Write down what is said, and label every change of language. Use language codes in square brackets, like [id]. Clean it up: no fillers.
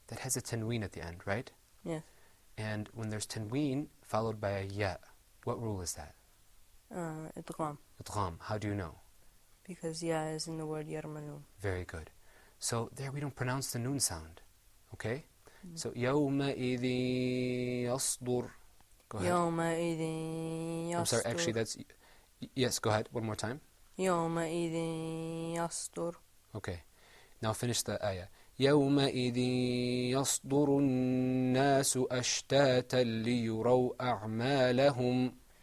[en] That has a tanween at the end, right? Yes. And when there's tanween followed by a ya, what rule is that? [ar] إدغام. [en] Idgham. How do you know? Because ya is in the word يرملون. Very good. So there we don't pronounce the noon sound, okay? So [ar] يومئذ يصدر. [en] Go ahead. [ar] يومئذ يصدر. [en] I'm sorry, actually that's... Yes, go ahead. One more time. [ar] يومئذ يصدر. [en] Okay. Now finish the ayah. [ar] يومئذ يصدر الناس أشتاتا ليروا أعمالهم.